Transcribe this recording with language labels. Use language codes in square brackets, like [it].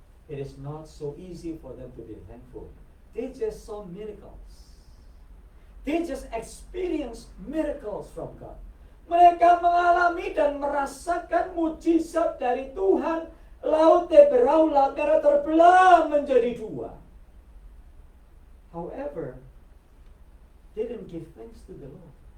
[en] It is not so easy for them to be thankful. They just saw miracles. They just experienced miracles from God. [id] Mereka mengalami dan merasakan mujizat dari Tuhan. Laut Teberau, laut merah terbelah menjadi dua. [en] However, they didn't give thanks to the Lord.